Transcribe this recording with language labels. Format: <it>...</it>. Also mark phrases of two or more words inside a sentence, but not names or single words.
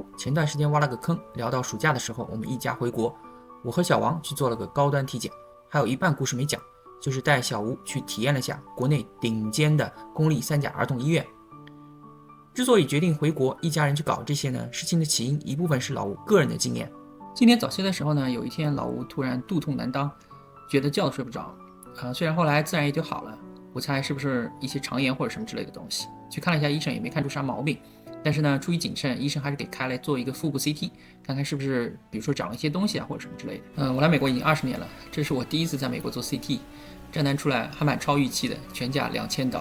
<zh>前段时间挖了個坑，聊到暑假的時候，我們一家回國，我和小王去做了個高端體檢，還有一半故事沒講，就是帶小吳去體驗了下國內頂尖的公立3甲兒童醫院。之所以決定回國，一家人去搞這些呢，事情的起因一部分是老吳個人的經驗。今年早些的時候呢，有一天老吳突然肚痛難當，覺得覺都睡不着。雖然後來自然也就好了，我猜是不是一些腸炎或者什麼之類的東西。去看了一下醫生，也沒看出啥毛病。但是呢，出於謹慎，醫生還是給開來做一個腹部 CT， 看看是不是比如說長了一些東西啊或者什麼之類的。我來美國已經20年了，這是我第一次在美國做 CT， 賬單出來還蠻超預期的，全價$2000。</zh>